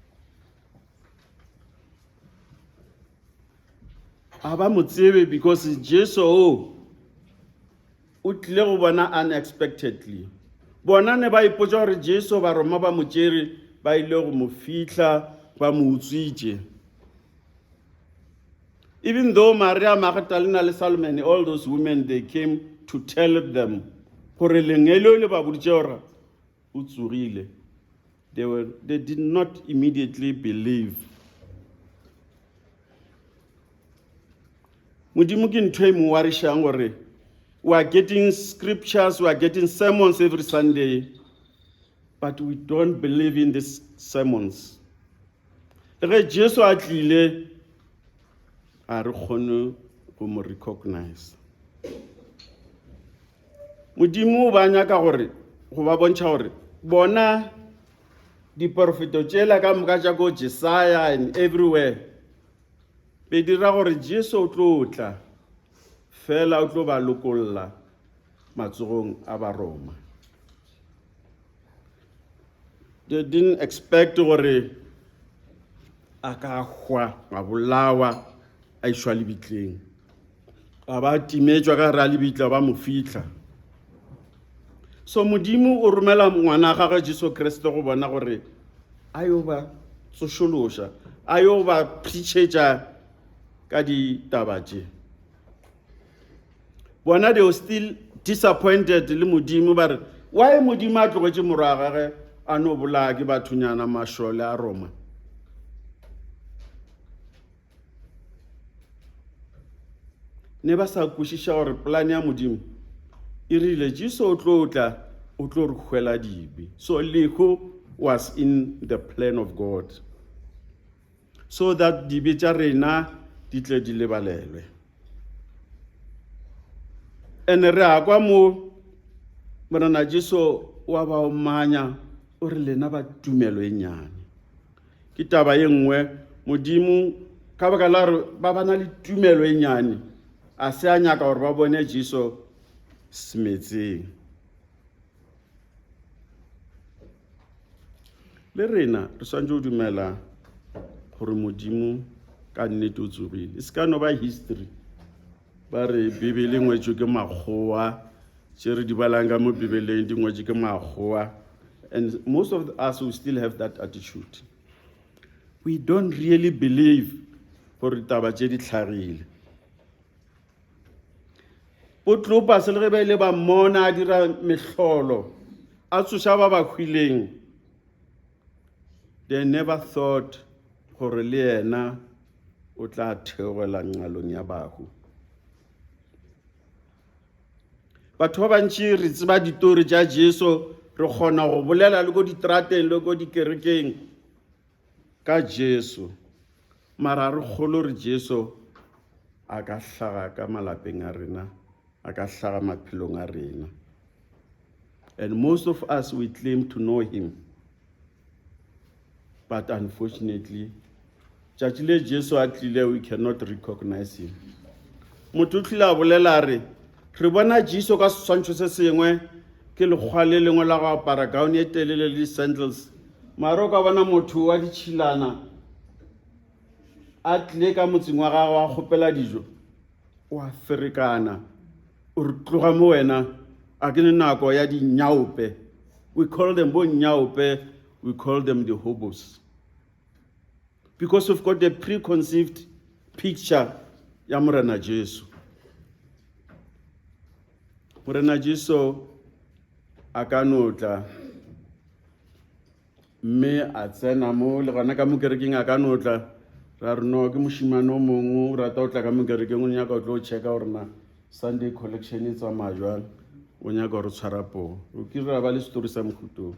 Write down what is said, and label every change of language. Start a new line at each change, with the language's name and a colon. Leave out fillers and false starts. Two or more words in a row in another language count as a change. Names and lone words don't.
Northern Sotho: A ba mo tsebe because Jesu o tlile go bona unexpectedly. Bona ne ba ipotša gore Jesu ba Roma ba mo tšere ba ile go mo fihla ba mo utswitše.
English: Even though Maria Magdalena le Salome, all those women, they came to tell them
Northern Sotho: gore lengelo le ba boditše gore o tsogile,
English: they did not immediately believe.
Northern Sotho: Modimo ke ntho e mo warišang gore
English: we are getting scriptures, we are getting sermons every Sunday, but we don't believe in these sermons.
Northern Sotho: Le ge Jesu a tlile a re kgone go mo recognize. Modimo ba nyaka gore go ba bontšha gore bona diprofeto tšela ka moka tša ko Jesaja
English: and everywhere
Northern Sotho: be dira gore Jesu o tlo tla fela o tlo ba lokolla matsogong a ba Roma.
English: They didn't expect
Northern Sotho: gore a ka hwa a bolawa a išwa lebitleng, a ba timetšwa ka re a lebitla ba mo fihla. So Modimo o romela ngwana gagwe Jesu Kriste go bona gore a yo ba tsošološa, a yo ba preachetša ka ditaba tše. Bona
English: they were still disappointed
Northern Sotho: le Modimo ba re why Modimo a tlogetše morwa wa gagwe a no bolaya ke bathunyana mašole a Roma. Ne ba sa kwešiša gore plan ya Modimo e rile Jesu o tlo tla o tlo re hwela dibe.
English: So leho was in the plan of God, so that
Northern Sotho: dibe tša rena di tle di lebalelwe. And re a kwa mo morena Jesu wa ba omanya o re lena ba tumelo e nyane. Ke taba ye nngwe Modimo ka baka la re ba bana le tumelo e nyane a se a nyaka gore ba bone Jesu semetseng. Le rena re swantse o dumela gore Modimo ka nnete o tsogile. E se ka no ba history ba re Bibele ngwetšwe ke makgowa, tše re di balang ka mo Bibeleng di ngwetšwe ke makgowa.
English: And most of us will still have that attitude. We don't really believe
Northern Sotho: gore taba tše di tlhagile. Clopas le ge ba ile ba mmona a dira mehlolo a tsoša ba ba hwileng,
English: they never thought
Northern Sotho: gore le yena o tla theogela nqalong ya bahu. Batho ba bantši re tseba ditori tša Jesu, re kgona go bolela le go ditrateng le go dikerekeng ka Jesu, mara re kgolo re Jesu a ka hlaga ka malapeng a rena, a ka hlaga maphelong a rena.
English: And most of us, we claim to know him, but unfortunately
Northern Sotho: tšatši le Jesu a tlile
English: we cannot recognize him.
Northern Sotho: Motho o tlile a bolela re bona Jesu ka seswantšho se sengwe ke lekgwa le lengwe la go apara gaone e telele le sandals, mara o ka bona motho wa ditšhilana a tle ka motseng wa gagwe wa kgopela dijo o a ferekana o re tloga mo wena a ke ne nako ya dinyaope.
English: We call them
Northern Sotho: bo nyaope,
English: we call them the hobos, because we've got a preconceived picture
Northern Sotho: ya Morena Jesu. Morena Jesu a ka notla mme a tsena mo le gona ka mo kerekeng a ka notla ra re no ke moshimane o mongwe o rata o tla ka mo kerekeng o nyaka o tlo checka gore na
English: Sunday collection
Northern Sotho: e tsamaya jwang o nyaka gore tshwara poo o ke ra ba le story sa mokhutong.